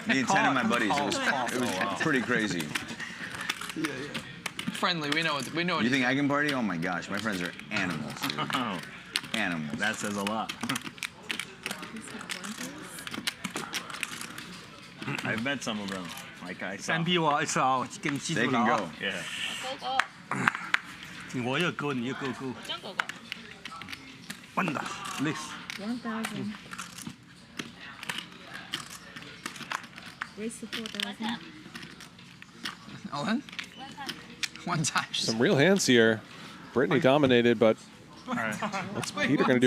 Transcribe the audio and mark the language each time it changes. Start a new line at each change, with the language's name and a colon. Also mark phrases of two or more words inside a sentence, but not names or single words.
English: Me and 10 of my buddies. It was pretty crazy. Friendly. We know. We know. You think I can party? Oh my gosh, my friends are animals. Dude. Animals. That says a lot. I've met some of them. Like I saw. 3
Chinese: 票啊，1號已經知道
English: They
Chinese: 啦
English: can
Chinese: 啊
English: go. Yeah.
Chinese: 我要go，你要 go。
English: Wonder, next. 1,000. Raise to 4,000. All in? One time. Some real hands here. Brittany dominated, but what's Peter going to do?